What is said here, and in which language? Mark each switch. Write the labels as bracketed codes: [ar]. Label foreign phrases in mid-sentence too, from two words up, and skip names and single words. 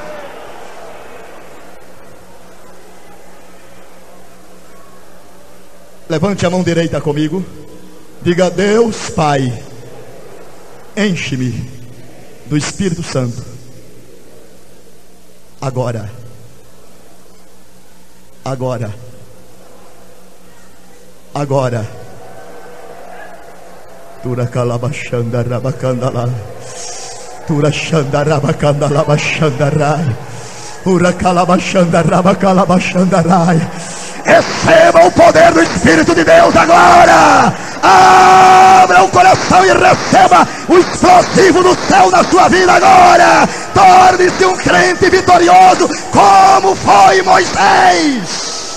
[pt] Levante a mão direita comigo. Diga: Deus Pai, enche-me do Espírito Santo agora. Agora. Agora. Tura calabachanda rabacandala. Tura xanda rabacandala bachandarai. Ura calabachanda rabacalabachandarai. Receba o poder do Espírito de Deus agora. Abra o coração e receba o explosivo do céu na sua vida agora. Torne-se um crente vitorioso, como foi Moisés.